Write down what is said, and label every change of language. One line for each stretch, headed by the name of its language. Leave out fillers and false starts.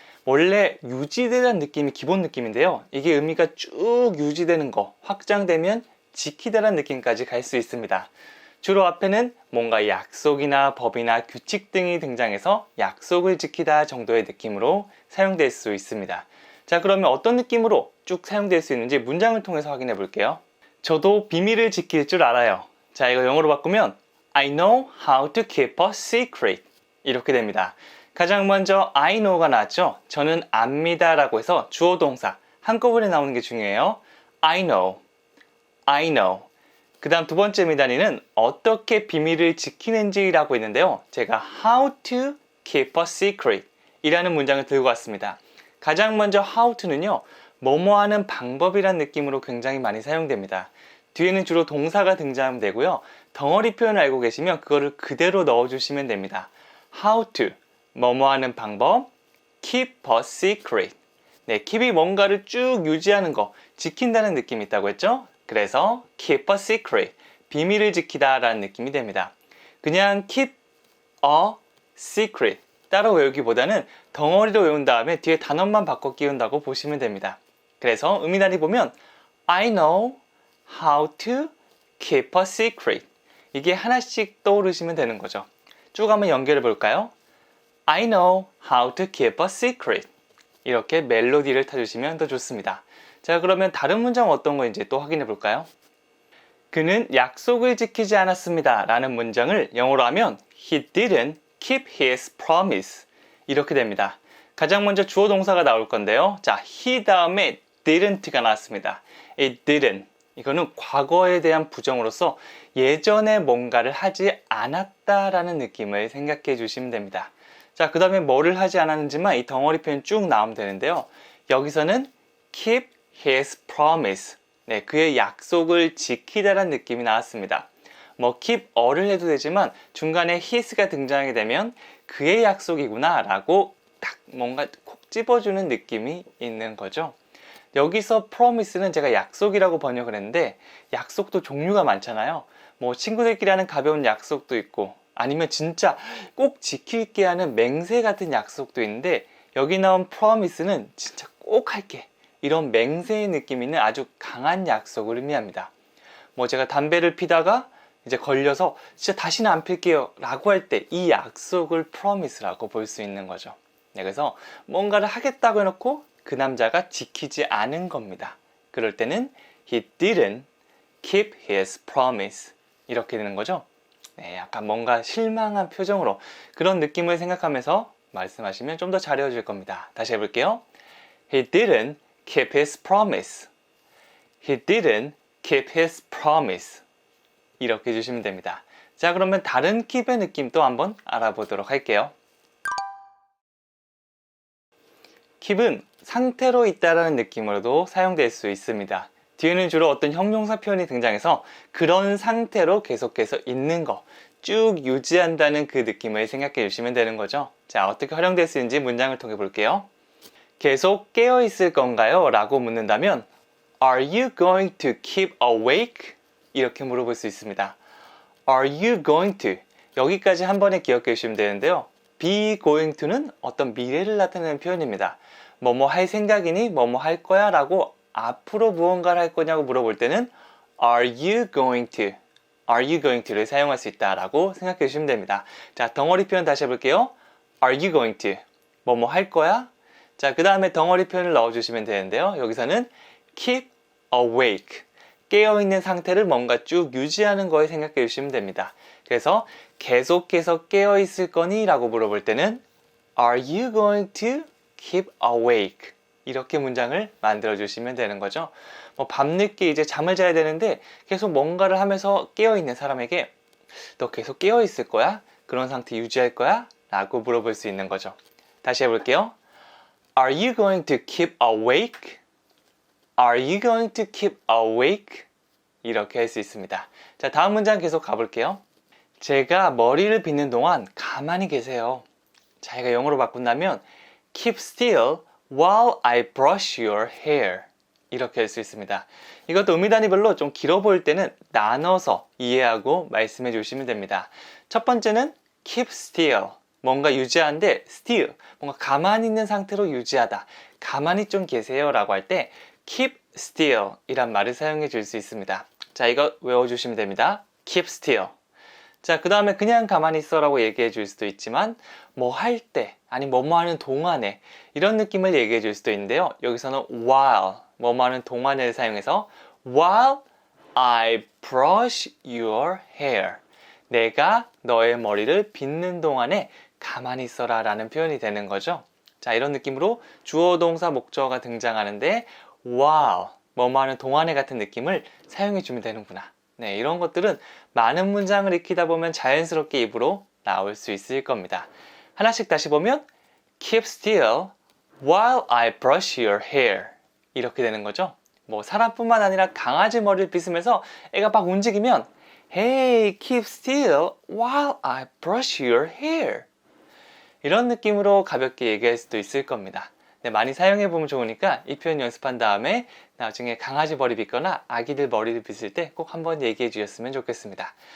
Korean: 원래 유지되다는 느낌이 기본 느낌인데요. 이게 의미가 쭉 유지되는 거, 확장되면 지키다라는 느낌까지 갈 수 있습니다. 주로 앞에는 뭔가 약속이나 법이나 규칙 등이 등장해서 약속을 지키다 정도의 느낌으로 사용될 수 있습니다. 자, 그러면 어떤 느낌으로 쭉 사용될 수 있는지 문장을 통해서 확인해 볼게요. 저도 비밀을 지킬 줄 알아요. 자, 이거 영어로 바꾸면
English: I know how to keep a secret.
Korean: 이렇게 됩니다. 가장 먼저 I know가 나왔죠. 저는 압니다 라고 해서 주어 동사 한꺼번에 나오는 게 중요해요.
English: I know, I know.
Korean: 그 다음 두 번째 미단위는 어떻게 비밀을 지키는지 라고 있는데요. 제가
English: how to keep a secret
Korean: 이라는 문장을 들고 왔습니다. 가장 먼저 how to는요, 뭐뭐 하는 방법이란 느낌으로 굉장히 많이 사용됩니다. 뒤에는 주로 동사가 등장하면 되고요. 덩어리 표현을 알고 계시면 그거를 그대로 넣어주시면 됩니다.
English: How to,
Korean: 뭐뭐 하는 방법,
English: keep a secret.
Korean: keep이 뭔가를 쭉 유지하는 거, 지킨다는 느낌이 있다고 했죠? 그래서
English: keep a secret,
Korean: 비밀을 지키다 라는 느낌이 됩니다. 그냥
English: keep a secret,
Korean: 따로 외우기보다는 덩어리로 외운 다음에 뒤에 단어만 바꿔 끼운다고 보시면 됩니다. 그래서 의미단위 보면
English: I know how to keep a secret.
Korean: 이게 하나씩 떠오르시면 되는 거죠. 쭉 한번 연결해 볼까요?
English: I know how to keep a secret.
Korean: 이렇게 멜로디를 타주시면 더 좋습니다. 자, 그러면 다른 문장 어떤 거인지 또 확인해 볼까요? 그는 약속을 지키지 않았습니다 라는 문장을 영어로 하면
English: He didn't keep his promise.
Korean: 이렇게 됩니다. 가장 먼저 주어 동사가 나올 건데요. 자, he 다음에 didn't가 나왔습니다.
English: It didn't.
Korean: 이거는 과거에 대한 부정으로서 예전에 뭔가를 하지 않았다라는 느낌을 생각해 주시면 됩니다. 자, 그 다음에 뭐를 하지 않았는지만 이 덩어리 표현 쭉 나오면 되는데요. 여기서는
English: keep his promise.
Korean: 그의 약속을 지키다라는 느낌이 나왔습니다. 뭐 keep a를 해도 되지만 중간에 his가 등장하게 되면 그의 약속이구나 라고 딱 뭔가 콕 집어주는 느낌이 있는 거죠. 여기서 promise는 제가 약속이라고 번역을 했는데 약속도 종류가 많잖아요. 뭐 친구들끼리 하는 가벼운 약속도 있고 아니면 진짜 꼭 지킬게 하는 맹세 같은 약속도 있는데 여기 나온 promise는 진짜 꼭 할게, 이런 맹세의 느낌 있는 아주 강한 약속을 의미합니다. 뭐 제가 담배를 피다가 이제 걸려서 진짜 다시는 안 필게요 라고 할 때 이 약속을 promise라고 볼 수 있는 거죠. 그래서 뭔가를 하겠다고 해놓고 그 남자가 지키지 않은 겁니다. 그럴 때는
English: he didn't keep his promise.
Korean: 이렇게 되는 거죠. 약간 뭔가 실망한 표정으로 그런 느낌을 생각하면서 말씀하시면 좀 더 잘 외워질 겁니다. 다시 해볼게요.
English: He didn't keep his promise. He didn't keep his promise.
Korean: 이렇게 해주시면 됩니다. 자, 그러면 다른 keep의 느낌도 한번 알아보도록 할게요. keep은 상태로 있다라는 느낌으로도 사용될 수 있습니다. 뒤에는 주로 어떤 형용사 표현이 등장해서 그런 상태로 계속해서 있는 거, 쭉 유지한다는 그 느낌을 생각해 주시면 되는 거죠. 자, 어떻게 활용될 수 있는지 문장을 통해 볼게요. 계속 깨어 있을 건가요? 라고 묻는다면
English: Are you going to keep awake?
Korean: 이렇게 물어볼 수 있습니다.
English: Are you going to?
Korean: 여기까지 한 번에 기억해 주시면 되는데요.
English: be going to
Korean: 는 어떤 미래를 나타내는 표현입니다. 뭐뭐 할 생각이니 뭐뭐 할 거야 라고 앞으로 무언가를 할 거냐고 물어볼 때는
English: Are you going to? Are you going to
Korean: 를 사용할 수 있다라고 생각해 주시면 됩니다. 자, 덩어리 표현 다시 해볼게요.
English: Are you going to?
Korean: 뭐뭐 할 거야? 자, 그 다음에 덩어리 표현을 넣어주시면 되는데요. 여기서는
English: keep awake.
Korean: 깨어있는 상태를 뭔가 쭉 유지하는 거에 생각해 주시면 됩니다. 그래서 계속해서 깨어있을 거니? 라고 물어볼 때는
English: Are you going to keep awake?
Korean: 이렇게 문장을 만들어 주시면 되는 거죠. 뭐 밤늦게 이제 잠을 자야 되는데 계속 뭔가를 하면서 깨어있는 사람에게 너 계속 깨어있을 거야? 그런 상태 유지할 거야? 라고 물어볼 수 있는 거죠. 다시 해볼게요. Are you going to keep awake? Are you going to keep awake? 이렇게 할 수 있습니다. 자, 다음 문장 계속 가볼게요. 제가 머리를 빗는 동안 가만히 계세요. 자, 이거 영어로 바꾼다면
English: keep still while I brush your hair.
Korean: 이렇게 할 수 있습니다. 이것도 의미 단위별로 좀 길어 보일 때는 나눠서 이해하고 말씀해 주시면 됩니다. 첫 번째는
English: keep still.
Korean: 뭔가 유지하는데 still. 뭔가 가만히 있는 상태로 유지하다. 가만히 좀 계세요 라고 할 때
English: keep still
Korean: 이란 말을 사용해 줄 수 있습니다. 자, 이거 외워주시면 됩니다.
English: keep still.
Korean: 자, 그 다음에 그냥 가만히 있어 라고 얘기해 줄 수도 있지만 뭐 할 때, 아니 뭐뭐 하는 동안에 이런 느낌을 얘기해 줄 수도 있는데요. 여기서는
English: while,
Korean: 뭐뭐 하는 동안을 사용해서
English: while I brush your hair.
Korean: 내가 너의 머리를 빗는 동안에 가만히 있어라 라는 표현이 되는 거죠. 자, 이런 느낌으로 주어, 동사, 목적어가 등장하는데 while, 뭐뭐 하는 동안에 같은 느낌을 사용해 주면 되는구나. 네, 이런 것들은 많은 문장을 익히다 보면 자연스럽게 입으로 나올 수 있을 겁니다. 하나씩 다시 보면
English: keep still while I brush your hair.
Korean: 이렇게 되는 거죠. 뭐 사람뿐만 아니라 강아지 머리를 빗으면서 애가 막 움직이면
English: Hey, keep still while I brush your hair.
Korean: 이런 느낌으로 가볍게 얘기할 수도 있을 겁니다. 네, 많이 사용해보면 좋으니까 이 표현 연습한 다음에 나중에 강아지 머리 빗거나 아기들 머리를 빗을 때 꼭 한번 얘기해 주셨으면 좋겠습니다.